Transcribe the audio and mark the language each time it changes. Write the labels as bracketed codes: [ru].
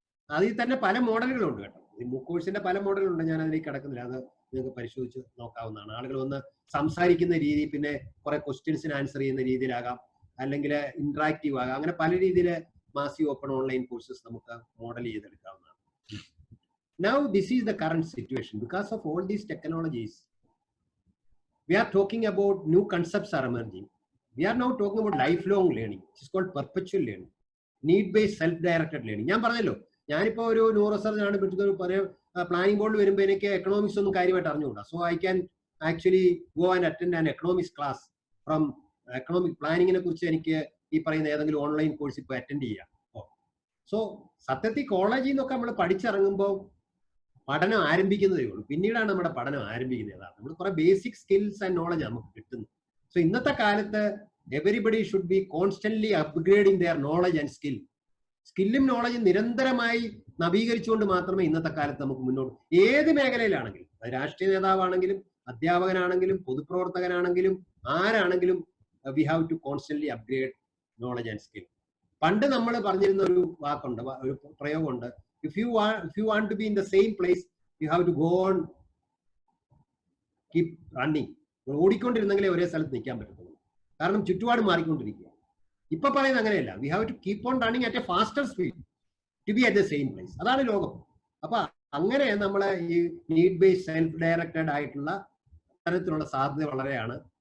[ml] അതിൽ തന്നെ പല മോഡലുകളുണ്ട് കേട്ടോ. ഈ മൂക്ക് കോഴ്സിന്റെ പല മോഡലുണ്ട്, ഞാൻ അതിലേക്ക് കിടക്കുന്നില്ല, അത് നിങ്ങൾക്ക് പരിശോധിച്ച് നോക്കാവുന്നതാണ്. ആളുകൾ വന്ന് സംസാരിക്കുന്ന രീതി, പിന്നെ കുറെ ക്വസ്റ്റ്യൻസിന് ആൻസർ ചെയ്യുന്ന രീതിയിലാകാം, അല്ലെങ്കിൽ ഇന്ററാക്റ്റീവ് ആകാം. അങ്ങനെ പല രീതിയിൽ മാസീവ് ഓപ്പൺ ഓൺലൈൻ കോഴ്സസ് നമുക്ക് മോഡൽ ചെയ്തെടുക്കാവുന്നതാണ്. [en] Now this is the current situation. Because of all these technologies, we are talking about new concepts are emerging. We are now talking about lifelong learning. It is called perpetual learning, need-based self-directed learning. [ml] ഞാൻ പറഞ്ഞല്ലോ, ഞാനിപ്പോൾ ഒരു neuro surgeon ആണ്, planning ബോർഡിൽ വരുമ്പോൾ എനിക്ക് economics ഒന്നും കാര്യമായിട്ട് അറിഞ്ഞുകൂടാ. [en] so I can actually go and attend an economics class from [ml] economic പ്ലാനിങ്ങിനെ കുറിച്ച് എനിക്ക് ഈ പറയുന്ന ഏതെങ്കിലും ഓൺലൈൻ കോഴ്സ് ഇപ്പോൾ അറ്റൻഡ് ചെയ്യാം. സോ സത്യത്തിൽ കോളേജിൽ നിന്നൊക്കെ നമ്മൾ പഠിച്ചിറങ്ങുമ്പോൾ പഠനം ആരംഭിക്കുന്നതേ ഉള്ളൂ. പിന്നീടാണ് നമ്മുടെ പഠനം ആരംഭിക്കുന്നത്. നമ്മൾ കുറെ ബേസിക് സ്കിൽസ് ആൻഡ് നോളജ് നമുക്ക് കിട്ടുന്നത്. [en] so [ml] ഇന്നത്തെ കാലത്ത് [en] Everybody should be constantly upgrading their knowledge and skill. [ml] സ്കില്ലും നോളജും നിരന്തരമായി നവീകരിച്ചുകൊണ്ട് മാത്രമേ ഇന്നത്തെ കാലത്ത് നമുക്ക് മുന്നോട്ട്, ഏത് മേഖലയിലാണെങ്കിലും, രാഷ്ട്രീയ നേതാവാണെങ്കിലും അധ്യാപകനാണെങ്കിലും പൊതുപ്രവർത്തകനാണെങ്കിലും ആരാണെങ്കിലും, [en] We have to constantly upgrade knowledge and skill. [ml] പണ്ട് നമ്മൾ പറഞ്ഞിരുന്ന ഒരു വാക്കുണ്ട്, ഒരു പ്രയോഗമുണ്ട്, [en] if you want to be in the same place, you have to go on keep running. [ml] ഓടിക്കൊണ്ടിരുന്നെങ്കിലേ ഒരേ സ്ഥലത്ത് നിൽക്കാൻ പറ്റത്തുള്ളൂ, കാരണം ചുറ്റുപാട് മാറിക്കൊണ്ടിരിക്കുക. ഇപ്പൊ പറയുന്നത് അങ്ങനെയല്ല, [en] We have to keep on running at a faster speed to be at the same place. [ml] അതാണ് ലോകം. അപ്പൊ അങ്ങനെ നമ്മളെ ഈ നീഡ് ബേസ്ഡ് സെൽഫ് ഡയറക്റ്റഡ് ആയിട്ടുള്ള തരത്തിലുള്ള സാധ്യത വളരെയാണ്.